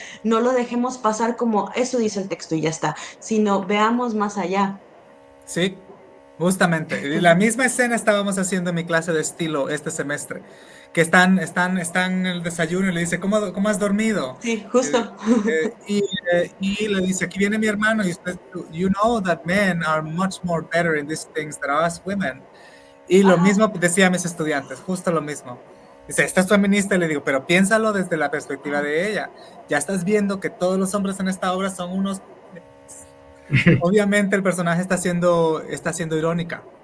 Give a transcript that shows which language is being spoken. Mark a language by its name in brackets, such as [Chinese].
[Spanish] No lo dejemos pasar como eso dice el texto y ya está, sino veamos más allá. Sí, justamente. Y la misma escena estábamos haciendo en mi clase de estilo este semestre, que están en el desayuno y le dice, ¿cómo has dormido? Sí, Eh, justo. y le dice, aquí viene mi hermano y usted, [English] you know that men are much more better in these things than us women. [Spanish] Y lo Ajá, mismo decía a mis estudiantes, justo lo mismo. Dice, esta es feminista, y le digo, pero piénsalo desde la perspectiva de ella. Ya estás viendo que todos los hombres en esta obra son unos... Obviamente el personaje está siendo irónica.